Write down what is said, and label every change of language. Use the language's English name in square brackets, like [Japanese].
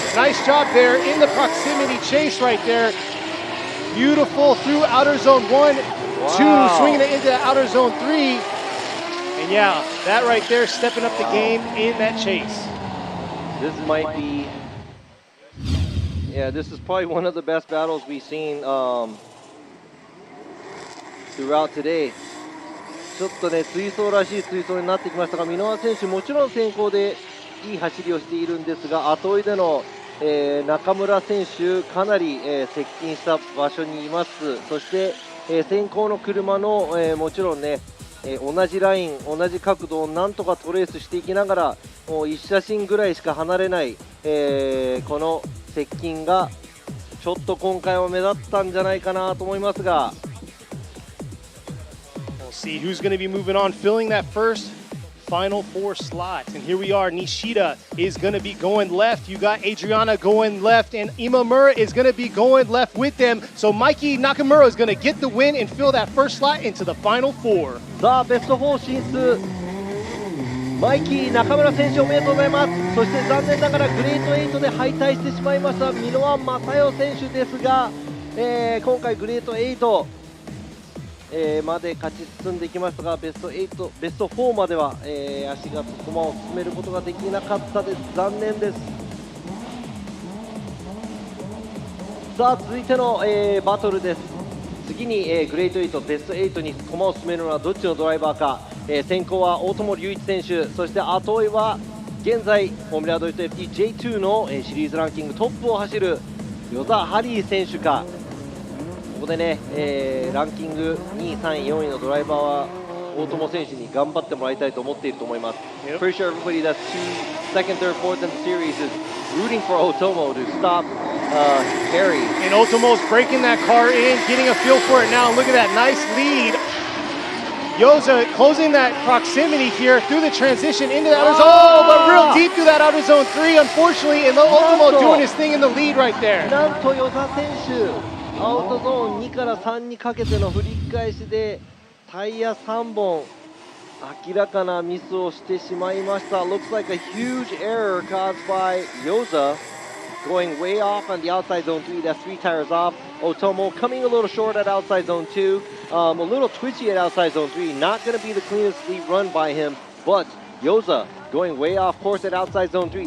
[English] Nice job there in the proximity chase right there. Beautiful through outer zone 1, 2, swinging it into outer zone 3. And yeah, that right there, stepping up the game in that chase. This might be, this is probably one of the best battles we've seen throughout today. [Japanese] ちょっとね、追走らしい追走になってきましたが、箕輪選手、もちろん先行でいい走りをしているんですが、後追いでの、中村選手、かなり、接近した場所にいます。そして、先行の車の、もちろんね、同じライン、同じ角度をなんとかトレースしていきながら、もう1写真ぐらいしか離れない、この接近が、ちょっと今回は目立ったんじゃないかなと思いますが。 [English] See who's going to be moving on, filling that first final 4 slots. And here we are, Nishida is going to be going left. You got Adriana going left, and Imamura is going to be going left with them. So Mikey Nakamura is going to get the win and fill that first slot into the final 4. [Japanese] さあベスト4進出、マイキー中村選手おめでとうございます。そして残念ながらグレート8で敗退してしまいました箕輪正代選手ですが、今回グレート8まで勝ち進んできましたが、ベスト4までは、足が駒を進めることができなかったです。残念です。さあ続いての、バトルです。次に、グレート8ベスト8に駒を進めるのはどっちのドライバーか。先行は大友隆一選手、そして後追いは現在フォーミュラドリフト FDJ2 の、シリーズランキングトップを走る與座ハリー選手か。ここでね、ランキング2位、3位、4位のドライバーは大友選手に頑張ってもらいたいと思っていると思います。 [English] Pretty sure everybody that's second, third, fourth in the series is rooting for Otomo to stop Harry. And Otomo's breaking that car in, getting a feel for it now. Look at that nice lead. Yoza closing that proximity here through the transition into the outer zone. Oh, but real deep through that outer zone 3, unfortunately. And Otomo doing his thing in the lead right there. [Japanese] なんと與座選手。アウトゾーン2から3にかけての振り返しでタイヤ3本明らかなミスをしてしまいました。 [English] Looks like a huge error caused by Yoza going way off on the outside zone 3. That's 3 tires off. Otomo coming a little short at outside zone 2, a little twitchy at outside zone 3. Not going to be the cleanest lead run by him, but Yoza going way off course at outside zone 3.